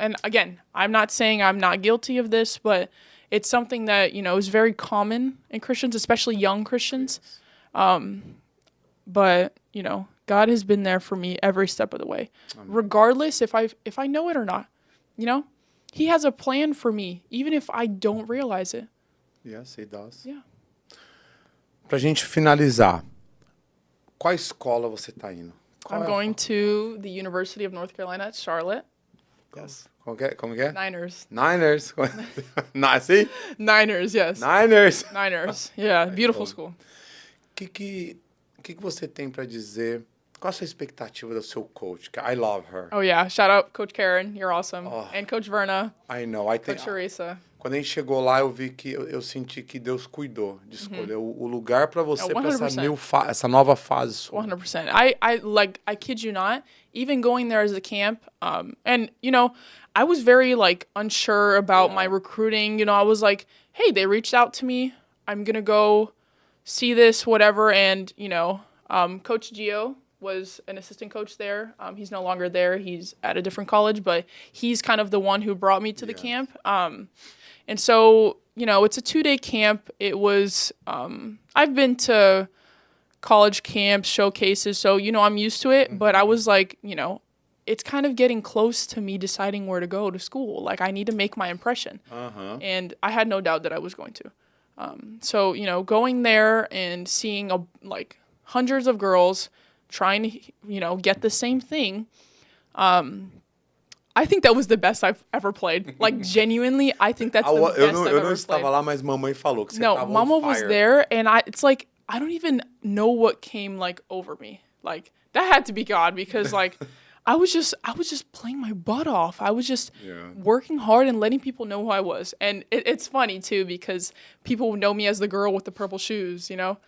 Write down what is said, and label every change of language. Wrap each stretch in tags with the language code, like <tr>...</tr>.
<en>And again, I'm not saying I'm not guilty of this, but it's something that, is very common in Christians, especially young Christians. But, God has been there for me every step of the way, regardless if I know it or not. He has a plan for me, even if I don't realize it. Yes, he does. Yeah.</en> <pt>Pra gente finalizar, qual escola você tá indo?</pt> <en>I'm going to the University of North Carolina at Charlotte. Yes.</en> <pt>Como que é?</pt> <en>Niners. Niners. See? Niners, yes. Niners. Yeah, beautiful school.</en> <pt>O que você tem pra dizer? Qual a sua expectativa do seu coach?</pt> <en>I love her. Oh, yeah. Shout out Coach Karen. You're awesome. Oh. And Coach Verna. I know. Coach Teresa.</en> <pt>Quando a gente chegou lá, eu vi que eu senti que Deus cuidou de escolher o lugar para você, para essa nova fase sua. 100%.</pt> <en>I kid you not, even going there as a camp, and, I was very, unsure about my recruiting. I was like, hey, they reached out to me. I'm going to go see this, whatever. And, Coach Gio was an assistant coach there. He's no longer there. He's at a different college, but he's kind of the one who brought me to the camp. And so, it's a 2-day camp. It was, I've been to college camps, showcases, so, I'm used to it. But I was like, it's kind of getting close to me deciding where to go to school. Like, I need to make my impression. And I had no doubt that I was going to. So, going there and seeing, hundreds of girls trying to, get the same thing, I think that was the best I've ever played. Genuinely, I think that's the best I've ever played.</en> <pt>Eu não estava lá, mas mamãe falou que você estava</pt> <en>on fire. No, Mama was there, and it's like, I don't even know what came, over me. That had to be God, because, I was just playing my butt off. I was just working hard and letting people know who I was. And it's funny, too, because people know me as the girl with the purple shoes, Yes.</en>